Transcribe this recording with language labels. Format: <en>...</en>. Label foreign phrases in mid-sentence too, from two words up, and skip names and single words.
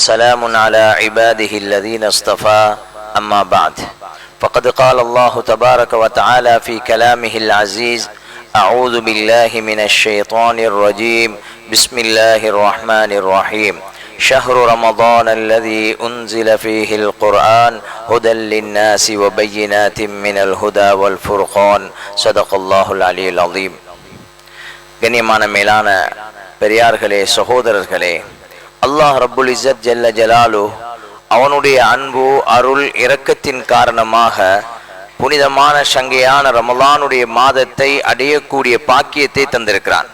<ar>وسلام على عباده الذين اصطفى أما بعد فقد قال الله تبارك وتعالى في كلامه العزيز أعوذ بالله من الشيطان الرجيم بسم الله الرحمن الرحيم شهر رمضان الذي أنزل فيه القرآن هدى للناس وبينات من الهدى والفرقان صدق الله العلي العظيم.</ar> <ta>கண்ணியமான மேலான பெரியார்களே, சகோதரர்களே, அல்லாஹ்</ta> <ar>رب العزة جل جلاله</ar> <ta>அவனுடைய அன்பு அருள் இரக்கத்தின் காரணமாக புனிதமான சங்கையான ரமலானுடைய மாதத்தை அடையக்கூடிய பாக்கியத்தை தந்திருக்கிறான்.</ta>